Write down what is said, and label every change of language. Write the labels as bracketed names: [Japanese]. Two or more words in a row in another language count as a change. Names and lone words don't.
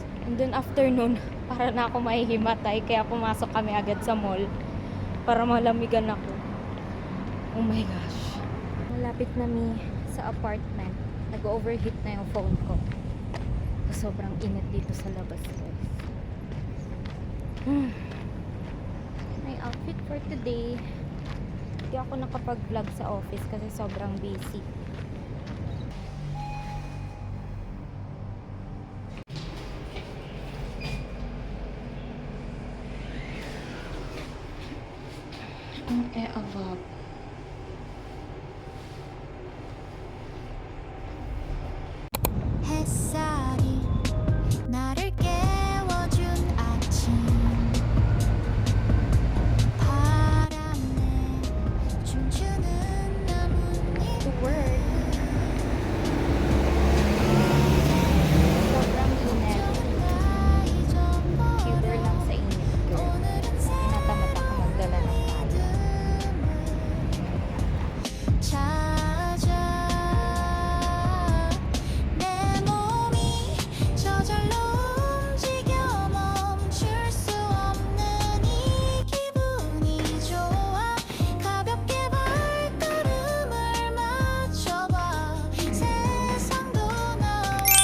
[English] And then afternoon, [Filipino] para na ako mahihimatay. Kaya pumasok kami agad sa mall para malamigan ako. [English] Oh my gosh. [Filipino] Malapit na sa apartment. Nag-overheat na yung phone ko. Sobrang init dito sa labas guys. [English] My outfit for today. [Filipino] Hindi ako nakapag-vlog sa office kasi sobrang busy. [English] Above. [Korean] 햇살이 나를 깨워준 아침 바람에 춤추는 나뭇잎 [English] To work. [Filipino] Sobrang init. Fever lang sa init. Tinatamad ako magdala ng talo. [Korean] 찾아 내 몸이 저절로 움직여 멈출 수 없는 이 기분이 좋아 가볍게 발걸음을 맞춰봐 세상도 나와